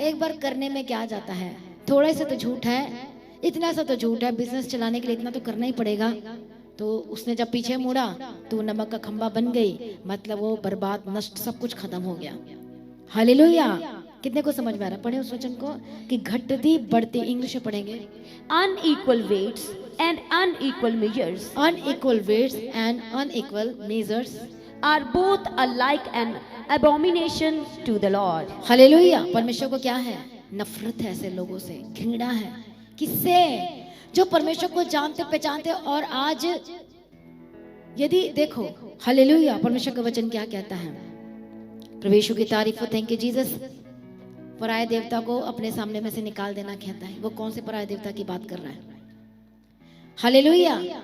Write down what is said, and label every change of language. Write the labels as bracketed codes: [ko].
[hi] एक बार करने में क्या जाता है। थोड़ा सा तो झूठ है, इतना सा तो झूठ है, बिजनेस चलाने के लिए इतना तो करना ही पड़ेगा। तो उसने जब पीछे मुड़ा तो नमक का खंबा बन गई, मतलब वो बर्बाद, नष्ट, सब कुछ खत्म हो गया। हालेलुया। कितने को समझ में आ रहा? पढ़े उस वचन को कि घटती बढ़ती। इंग्लिश में पढ़ेंगे। [en] Unequal weights and unequal measures, unequal weights and unequal measures are both alike an abomination to the Lord. [hi] Hallelujah. परमेश्वर को क्या है? नफरत है ऐसे लोगों से, घृणा है। किससे? जो परमेश्वर को जानते पहचानते। और आज यदि देखो, हालेलुया, परमेश्वर का वचन क्या कहता है? प्रभु यीशु की तारीफ हो। [en] Thank you Jesus. [hi] पराये देवता को अपने सामने में से निकाल देना कहता है। वो कौन से पराये देवता की बात कर रहा है? हालेलुया।